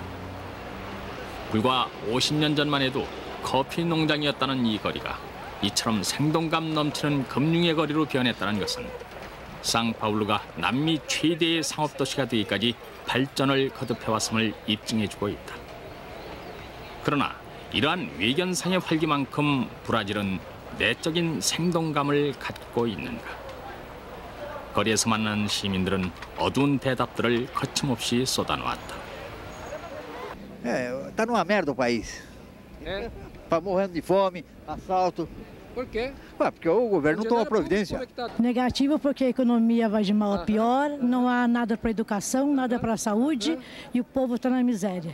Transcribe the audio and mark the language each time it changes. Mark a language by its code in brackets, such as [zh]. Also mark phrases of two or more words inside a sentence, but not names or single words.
[ko] 불과 50년 전만 해도 커피 농장이었다는 이 거리가 이처럼 생동감 넘치는 금융의 거리로 변했다는 것은 상파울루가 남미 최대의 상업도시가 되기까지 발전을 거듭해왔음을 입증해주고 있다. 그러나 이러한 외견상의 활기만큼 브라질은 내적인 생동감을 갖고 있는가? 거리에서 만난 시민들은 어두운 대답들을 거침없이 쏟아놓았다. [pt] Tá numa merda o país. Tá morrendo de fome, assalto. Por quê? Ué, porque o governo não toma providência. Negativo porque a economia vai de mal a pior, não há nada para educação, nada para a saúde e o povo está na miséria.